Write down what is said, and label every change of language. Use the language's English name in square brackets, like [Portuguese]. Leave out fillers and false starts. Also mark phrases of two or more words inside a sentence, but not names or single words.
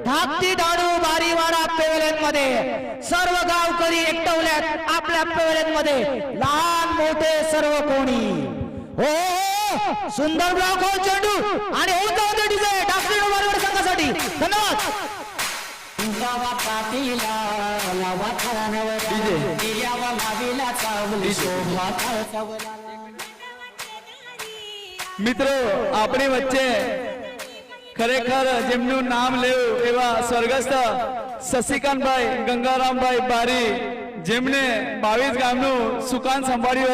[Marathi] धाकटी डाणू बारीवाडा पेव्हलियन मध्ये सर्व गावकरी एकटवल्यात आपल्या पेव्हलियन मध्ये, लहान मोठे सर्व कोणी. हो, सुंदर ब्लॉक हो चेंडू आणि होऊन जाऊ दे डीजे धाकटी डाणू बारीवाडा संघासाठी. धन्यवाद. [Gujarati] મિત્રો આપણી વચ્ચે ખરેખર જેમનું નામ લેવું એવા સ્વર્ગસ્થ શશિકાંતભાઈ ગંગારામભાઈ બારી, જેમણે 22 ગામનું સુકાન સંભાળ્યું હતું.